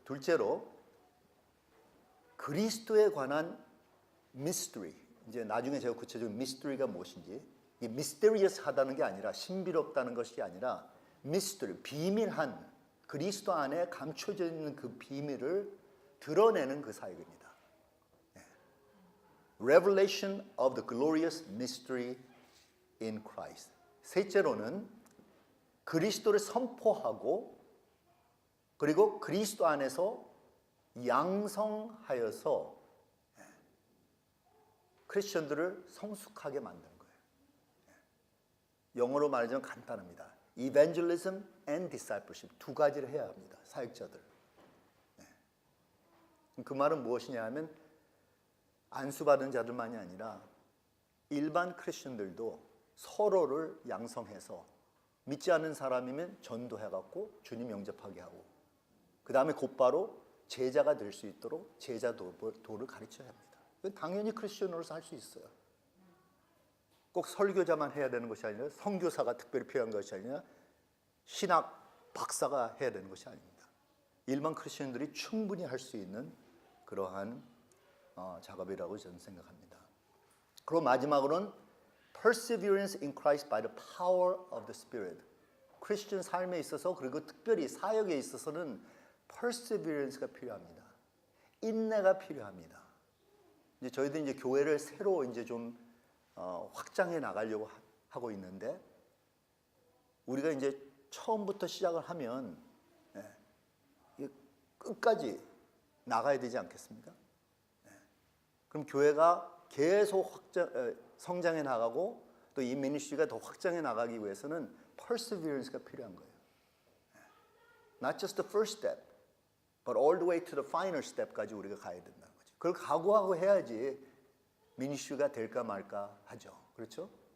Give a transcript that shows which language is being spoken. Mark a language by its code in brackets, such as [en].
[ko] 둘째로 그리스도에 관한 미스터리, 이제 나중에 제가 구체적인 미스터리가 무엇인지, 이 미스테리어스하다는 게 아니라 신비롭다는 것이 아니라 미스터리, 비밀한 그리스도 안에 감춰져 있는 그 비밀을 드러내는 그 사역입니다. [en] Revelation of the glorious mystery in Christ. [ko] 셋째로는 그리스도를 선포하고 그리고 그리스도 안에서 양성하여서 크리스천들을 성숙하게 만드는 거예요. 영어로 말하자면 간단합니다. [en] Evangelism and discipleship [ko] 2가지를 해야 합니다. 사역자들. 그 말은 무엇이냐 하면 안수받은 자들만이 아니라 일반 크리스천들도 서로를 양성해서 믿지 않는 사람이면 전도해갖고 주님 영접하게 하고 그 다음에 곧바로 제자가 될 수 있도록 제자 도를 가르쳐야 합니다. 당연히 크리스천으로서 할 수 있어요. 꼭 설교자만 해야 되는 것이 아니라 선교사가 특별히 필요한 것이 아니라 신학 박사가 해야 되는 것이 아닙니다. 일반 크리스천들이 충분히 할 수 있는 그러한 작업이라고 저는 생각합니다. 그리고 마지막으로는 [en] perseverance in Christ by the power of the Spirit. [ko] 크리스천 삶에 있어서 그리고 특별히 사역에 있어서는 perseverance가 필요합니다. 인내가 필요합니다. 이제 저희들 이제 교회를 새로 이제 좀 확장해 나가려고 하고 있는데 우리가 이제 처음부터 시작을 하면 끝까지 나가야 되지 않겠습니까? 그럼 교회가 계속 성장해 나가고 또 이 미니스트리가 더 확장해 나가기 위해서는 perseverance가 필요한 거예요. [en] Not just the first step, but all the way to the final step까지 [ko] 우리가 가야 된다는 거죠. 그걸 각오하고 해야지 미니스트리가 될까 말까 하죠. 그렇죠?